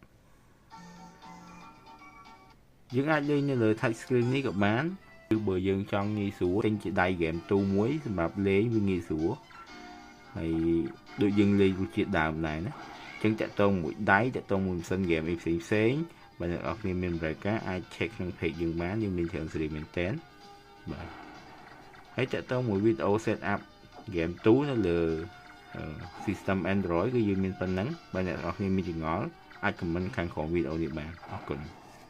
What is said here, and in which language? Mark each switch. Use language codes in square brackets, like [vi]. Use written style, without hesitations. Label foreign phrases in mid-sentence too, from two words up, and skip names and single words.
[km] យើងអាចលេងនៅលើ [en] touch screen [km] នេះក៏បានគឺបើយើងចង់ងាយស្រួលទិញជាដៃ game ទូមួយ សម្រាប់លេងវាងាយស្រួលហើយដូចយើងលេងរសជាតិដើមដែរណាអញ្ចឹងតាក់ទងមួយដៃតាក់ទងមួយម៉ាស៊ីន game ផ្សេងបើអ្នកនរគ្នាមានបរិការអាច check ក្នុង page យើងបានយើងមាន [en] terms and conditions [km] មែនតើបាទហើយតាក់ទងមួយ [en] video set up game [km] ទូនៅលើ [en] system Android [km] គឺយើងមានប៉ុណ្ណឹងបើអ្នកនរគ្នាមានចម្ងល់អាច comment ខាងក្រោម video នេះបានអរគុណ